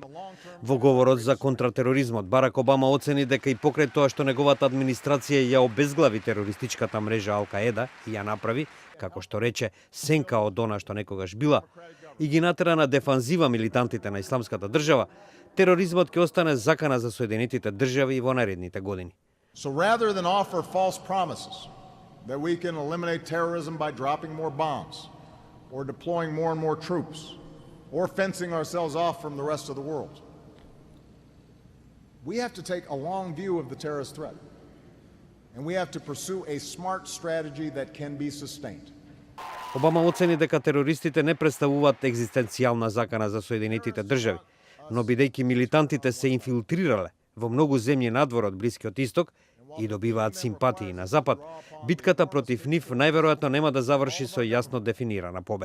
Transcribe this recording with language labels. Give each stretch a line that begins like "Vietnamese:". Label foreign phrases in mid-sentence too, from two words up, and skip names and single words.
Macedonian: Во говорот за контратероризмот, Барак Обама оцени дека и покрај тоа што неговата администрација ја обезглави терористичката мрежа Ал-Каеда и ја направи, како што рече, сенка од она што некогаш била, и ги натера на дефанзива милитантите на Исламската држава, тероризмот ќе остане закана за Соединетите држави во наредните години.
English: So rather than offer false promises that we can eliminate terrorism by dropping more bombs or deploying more and more troops or fencing ourselves off from the rest of the world, we have to take a long view of the terrorist threat, and we have to pursue a smart strategy that can be sustained.
Macedonian: Обама оцени дека терористите не представуваат екзистенцијална закана за Соединетите држави, но бидејќи милитантите се инфилтрирале во многу земји надвор од Блискиот Исток и добиваат симпатии на Запад, битката против нив најверојатно нема да заврши со јасно дефинирана победа.